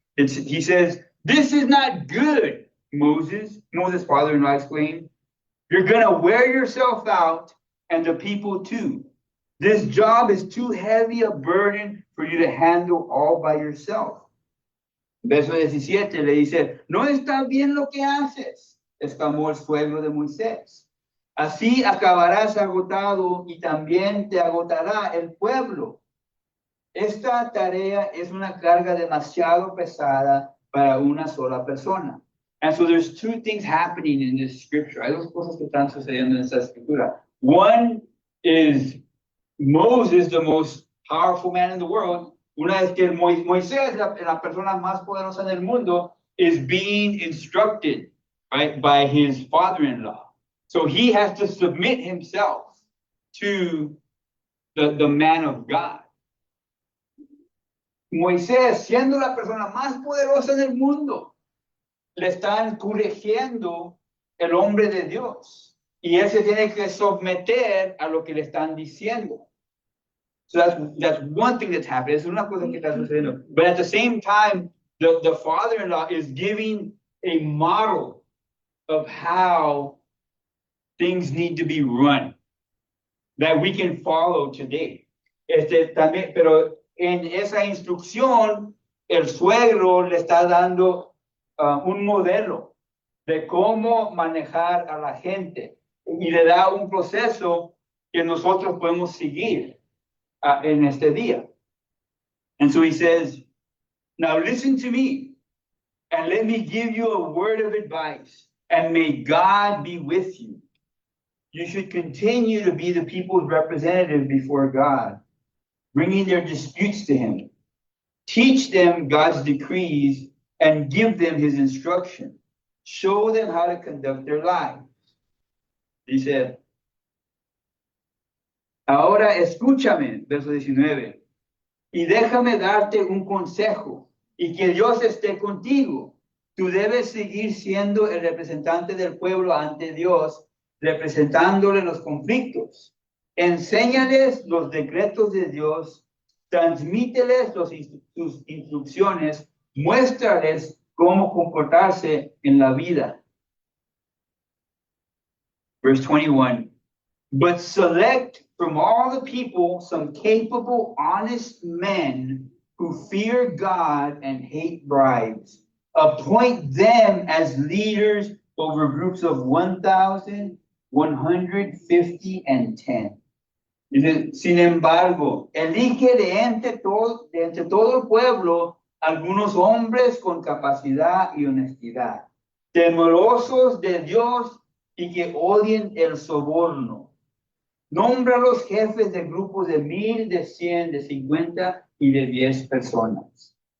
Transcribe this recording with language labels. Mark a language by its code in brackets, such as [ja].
[en] He says, "This is not good, Moses." Moses' father-in-law explained, "You're going to wear yourself out and the people too. This job is too heavy a burden for you to handle all by yourself." [es] Verso 17 le dice, "No está bien lo que haces", exclamó el suegro de Moisés. "Así acabarás agotado y también te agotará el pueblo. Esta tarea es una carga demasiado pesada para una sola persona." [en] And so there's two things happening in this scripture. [es] Hay dos cosas que están sucediendo en esta escritura. [en] One is Moses, the most powerful man in the world. [es] Una es que Moisés, la persona más poderosa del mundo, [en] is being instructed, right, by his father-in-law. So he has to submit himself to the man of God. [es] Moisés, siendo la persona más poderosa del mundo, le están corrigiendo el hombre de Dios. Y él se tiene que someter a lo que le están diciendo. [en] So that's one thing that's happening. [es] Es una cosa que está sucediendo. [en] But at the same time, the father-in-law is giving a model of how things need to be run that we can follow today. [es] También, pero en esa instrucción, el suegro le está dando un modelo de cómo manejar a la gente y le da un proceso que nosotros podemos seguir en este día. [en] And so he says, "Now listen to me and let me give you a word of advice, and may God be with you. You should continue to be the people's representative before God, bringing their disputes to him. Teach them God's decrees and give them his instruction. Show them how to conduct their lives." [es] Dice, "Ahora escúchame", verso 19, "y déjame darte un consejo, y que Dios esté contigo. Tú debes seguir siendo el representante del pueblo ante Dios, representándole los conflictos. Enséñales los decretos de Dios, transmíteles sus instrucciones, muéstrales cómo comportarse en la vida." [en] Verse 21, "But select from all the people some capable, honest men who fear God and hate bribes. Appoint them as leaders over groups of 1,000, 150, and 10. [es] Dice, "Sin embargo, elige de entre todo el pueblo algunos hombres con capacidad y honestidad, temerosos de Dios y que odien el soborno. Nombra los jefes de grupos de 1,000, de 100, de 50 y de 10 personas."